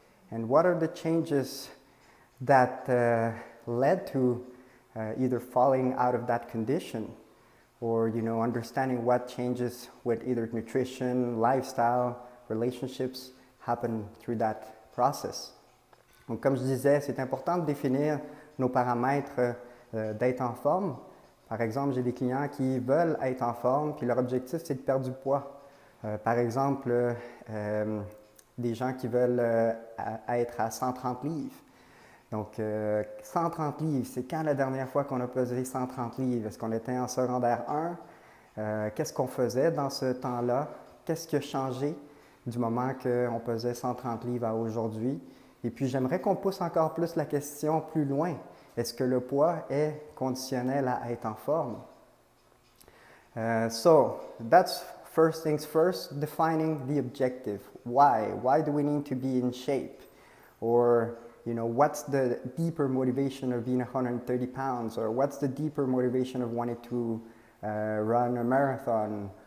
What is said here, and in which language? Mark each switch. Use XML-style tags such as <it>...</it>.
<en>And what are the changes that led to either falling out of that condition? Or understanding what changes with either nutrition, lifestyle, relationships happen through that process.</en> <fr>Donc, comme je disais, c'est important de définir nos paramètres d'être en forme. Par exemple, j'ai des clients qui veulent être en forme, puis leur objectif, c'est de perdre du poids. Par exemple, des gens qui veulent être à 130 livres. Donc, 130 livres, c'est quand la dernière fois qu'on a pesé 130 livres? Est-ce qu'on était en secondaire 1? Qu'est-ce qu'on faisait dans ce temps-là? Qu'est-ce qui a changé du moment qu'on pesait 130 livres à aujourd'hui? Et puis, j'aimerais qu'on pousse encore plus la question plus loin. Est-ce que le poids est conditionnel à être en forme?</fr> <en>So, that's first things first, defining the objective. Why? Why do we need to be in shape? Or what's the deeper motivation of being 130 pounds? Or what's the deeper motivation of wanting to run a marathon?</en>